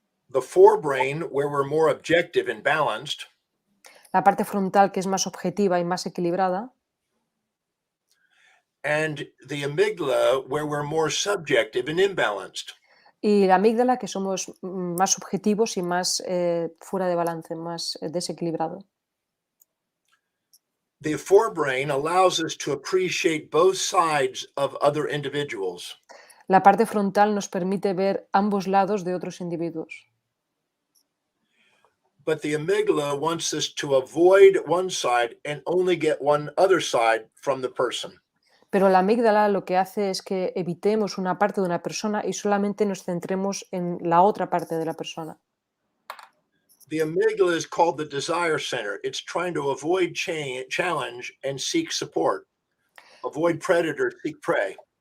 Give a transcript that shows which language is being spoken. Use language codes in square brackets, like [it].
[en] The forebrain, where we're more objective and balanced, [es] La parte frontal, que es más objetiva y más equilibrada, [en] and the amygdala, where we're more subjective and imbalanced. [es] y la amígdala, que somos más objetivos y más fuera de balance, más desequilibrado. [en] The forebrain allows us to appreciate both sides of other individuals. [es] La parte frontal nos permite ver ambos lados de otros individuos. [en] But the amygdala wants us to avoid one side and only get one other side from the person. [es] Pero la amígdala lo que hace es que evitemos una parte de una persona y solamente nos centremos en la otra parte de la persona. [en] The amygdala is called the desire center. It's trying to avoid challenge and seek support. Avoid predator, seek prey.